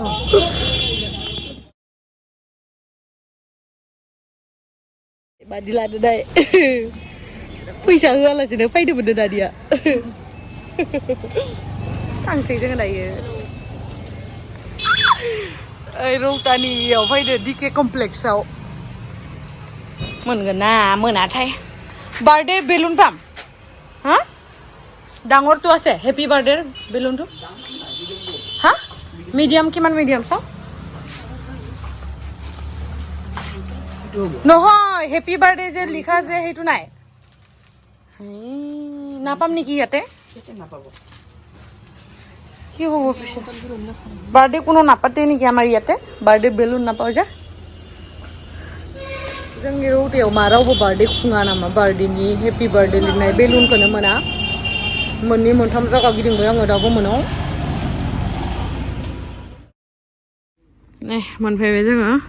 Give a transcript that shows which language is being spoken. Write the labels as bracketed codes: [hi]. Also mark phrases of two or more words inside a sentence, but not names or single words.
[brx] बादि लादो दाय फैसा होआलासिनो फैदो मोनदो दानिया थांसै जोङो दायो ओइ रौतानियाव फैदो डिके कमप्लेक्सआव मोनगोन ना मोनाथाय बार्थडे बेलुन पाम हा [as] ডাঙৰটো আছে হেপী বাৰ্থডে বেলুনটো হা মিডিয়াম কিমান মিডিয়াম চাও নহয় হেপী বাৰ্থডে যে লিখা আছে সেইটো নাই নাপাম নেকি ইয়াতে কি হ'ব পিছে বাৰ্থডে কোনো নাপাতে নেকি আমাৰ ইয়াতে বাৰ্থডে বেলুন নাপাও যে [brx] जोंनि रौतायाव मा रावबो बार्थडे खुङा नामा बार्थडेनि हेपी बार्थडे लिरनाय बेलुनखौनो मोना मोननै मोनथाम जायगा गिदिंबाय आङो दाबो मोनाव नै मोनफैबाय जोङो